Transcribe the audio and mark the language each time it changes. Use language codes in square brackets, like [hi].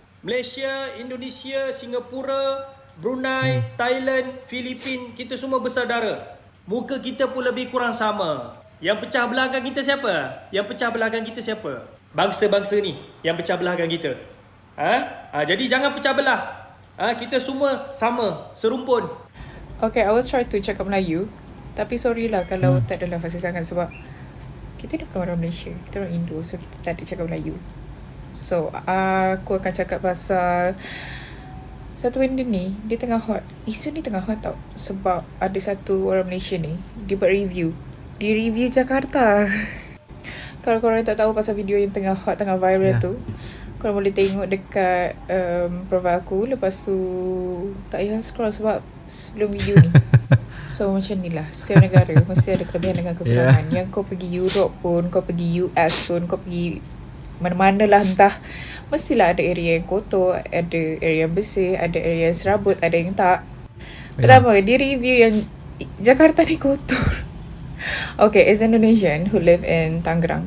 [ms] Malaysia, Indonesia, Singapura, Brunei, Thailand, Filipin, kita semua bersaudara. Muka kita pun lebih kurang sama. Yang pecah belahkan kita siapa? Yang pecah belahkan kita siapa? Bangsa-bangsa ni yang pecah belahkan kita. Jadi jangan pecah belah. Kita semua sama, serumpun. [en] Okay, I will try to [ms] cakap Melayu. Tapi sorry lah kalau tak adalah fasih sangat sebab kita ni bukan orang Malaysia, kita orang Indo, so kita tak ada cakap Melayu. So, aku akan cakap pasal satu benda ni, dia tengah hot. Isu ni tengah hot tau. Sebab ada satu orang Malaysia ni, dia buat review. Dia review Jakarta. Kalau korang tak tahu pasal video yang tengah hot, tengah viral tu, korang boleh tengok dekat profile aku. Lepas tu, tak payah scroll sebab sebelum video ni. So macam ni lah, setiap negara mesti ada kelebihan dengan kekurangan. Yang kau pergi Europe pun, kau pergi US pun, kau pergi mana-mana lah entah, mestilah ada area yang kotor, ada area yang bersih, ada area yang serabut, ada yang tak. Pertama, dia review yang Jakarta ni kotor. [en] Okay, as an Indonesian who live in Tangerang.